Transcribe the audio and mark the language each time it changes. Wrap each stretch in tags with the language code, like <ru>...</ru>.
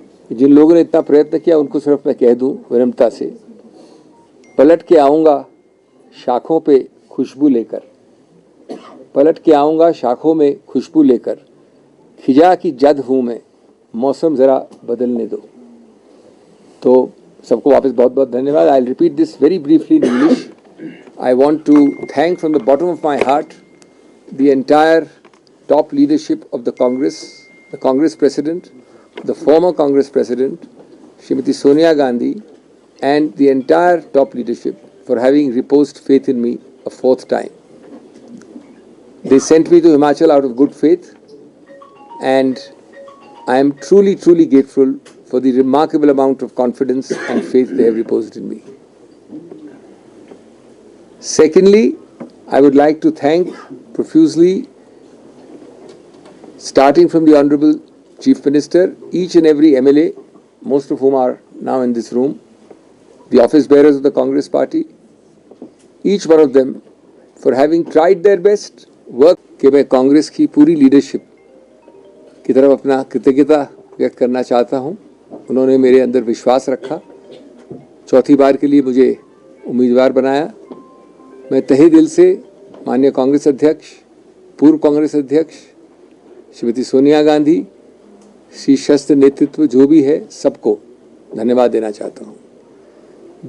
<hi>जिन लोगों ने इतना प्रयत्न किया उनको सिर्फ मैं कह दूँ विनम्रता से, पलट के आऊँगा शाखों पे खुशबू लेकर, पलट के आऊँगा शाखों में खुशबू लेकर, खिजा की जद हूँ मैं, मौसम ज़रा बदलने दो। तो सबको वापस बहुत बहुत धन्यवाद।</hi> <en>I will repeat this very briefly in English. I want to thank from the bottom of my heart the entire top leadership of the Congress President, the former Congress President, Srimati Sonia Gandhi, and the entire top leadership for having reposed faith in me a fourth time. They sent me to Himachal out of good faith, and I am truly, truly grateful for the remarkable amount of confidence and faith they have reposed in me. Secondly, I would like to thank profusely, starting from the Honorable Chief Minister, each and every MLA, most of whom are now in this room, the office bearers of the Congress Party, each one of them for having tried their best, work</en> <hi>कि मैं कांग्रेस की पूरी leadership की तरफ अपना कृतज्ञता व्यक्त करना चाहता हूं। उन्होंने मेरे अंदर विश्वास रखा, चौथी बार के लिए मुझे उम्मीदवार बनाया। मैं तहे दिल से माननीय कांग्रेस अध्यक्ष, पूर्व कांग्रेस अध्यक्ष श्रीमती सोनिया गांधी, शीर्षस्थ नेतृत्व जो भी है, सबको धन्यवाद देना चाहता हूं।</hi>